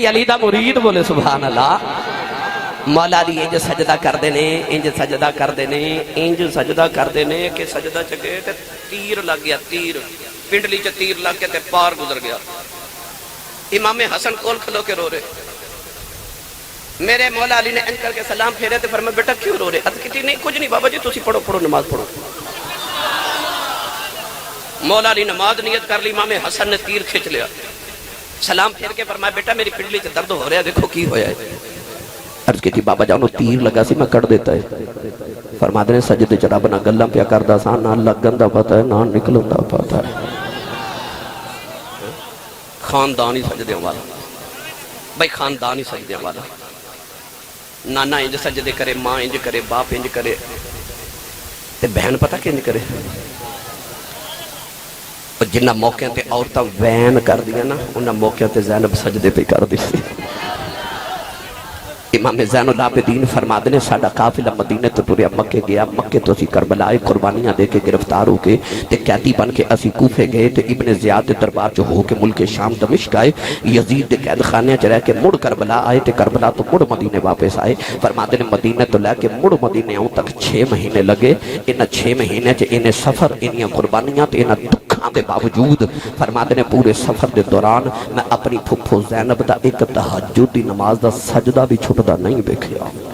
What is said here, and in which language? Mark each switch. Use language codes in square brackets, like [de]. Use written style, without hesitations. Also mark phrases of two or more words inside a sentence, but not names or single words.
[pa] علی دا مرید بولے سبحان اللہ مولا علی انج سجدہ کر دینے انج سجدہ کر دینے انج سجدہ کر دینے کہ سجدہ چکے تے تیر لگ گیا تیر پنڈلی چ تیر لگ گیا تے پار گزر گیا امام حسن کول کھلو کے رو رہے میرے مولا علی نے انج کر کے سلام پھیرے تے فرمایا بیٹا کیوں رو رہے عرض کیتی نہیں کچھ نہیں بابا جی تسی پڑھو پڑھو نماز پڑھو مولا علی نماز نیت کر لی امام حسن نے تیر کھچ لیا سلام پھیر کے فرمایا بیٹا [ur] میری پنڈلی سے درد ہو رہا ہے [pa] دیکھو کی ہویا ہے عرض کیتی بابا جانو تیر لگا سی میں کٹ دیتا ہے فرما دے سجدے چ رب نہ گلاں پیا کردا سا نہ لگن دا پتہ ہے نہ نکلن دا پتہ ہے خاندانی سجدیاں والا بھائی خاندانی سجدیاں والا نانا انج سجدے کرے ماں انج کرے باپ انج کرے تے بہن پتہ کہ انج کرے جنہ موقع تے عورتاں وین کر دیا نا انہاں موقع تے زینب سجدے پہ کر دی سی امام زین العابدین فرما دے ساڈا قافلہ مدینے تو ٹریا مکے گیا مکے تو اسی کربلا قربانیاں دے کے گرفتار ہو کے تے قیدی بن کے اسی کوفے گئے تے ابن زیاد دے دربار چ ہو کے ملک شام دمشق آئے یزید دے قید خانے چ رہ کے مڑ کربلا آئے تے کربلا تو مڑ مدینے واپس آئے فرما دے مدینے تو لے کے مڑ مدینے آؤں تک 6 مہینے لگے ان 6 مہینے چ انہیں سفر انہاں قربانیاں تے انہاں دکھاں دے باوجود فرما دے پورے سفر دے دوران میں اپنی پھپھو زینب دا ایک تہجد دی نماز دا سجدہ بھی چھٹدا نہیں دیکھیا